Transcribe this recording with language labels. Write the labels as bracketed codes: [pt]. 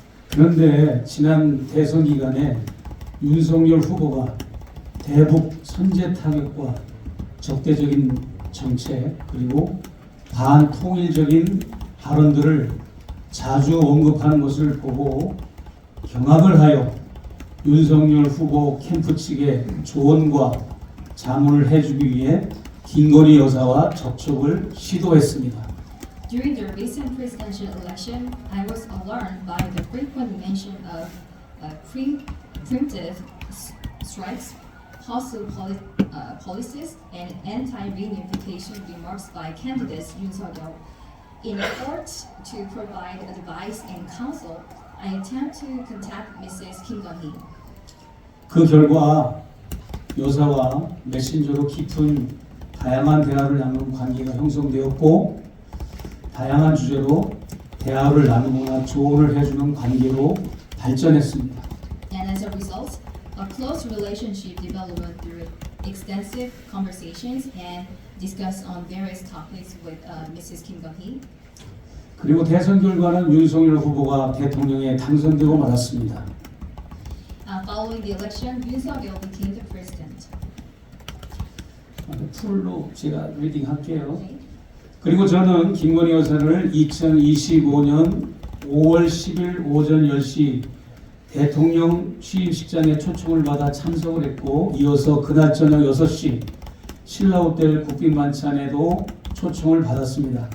[ko] 그런데 지난 대선 기간에 윤석열 후보가 대북 선제 타격과 적대적인 정책 그리고 반통일적인 발언들을 자주 언급하는 것을 보고 경악을 하여 윤석열 후보 캠프 측에 조언과 자문을 해주기 위해 김건희 여사와 접촉을 시도했습니다. [en] During the recent presidential election, I was alarmed by the frequent mention of preemptive strikes, hostile policies, and anti-reunification remarks by candidates Yoon Suk-yeol. In effort to provide advice and counsel, I attempt to contact Mrs. Kim Dong-hee. [ko] 그 결과 여사와 메신저로 깊은 다양한 대화를 나누는 관계가 형성되었고 다양한 주제로 대화를 나누거나 조언을 해주는 관계로 발전했습니다. [en] And as a result, a close relationship developed through extensive conversations and discuss on various topics with Mrs. Kim Dong-hee. [ko] 그리고 대선 결과는 윤석열 후보가 대통령에 당선되고 말았습니다. [en] Following the election, Yoon Suk-yeol became the president. [ko] 풀로 제가 리딩할게요. [en] Okay. [ko] 그리고 저는 김건희 여사를 2025년 5월 10일 오전 10시 대통령 취임식장에 초청을 받아 참석을 했고 이어서 그날 저녁 6시 신라호텔 국빈만찬에도 초청을 받았습니다.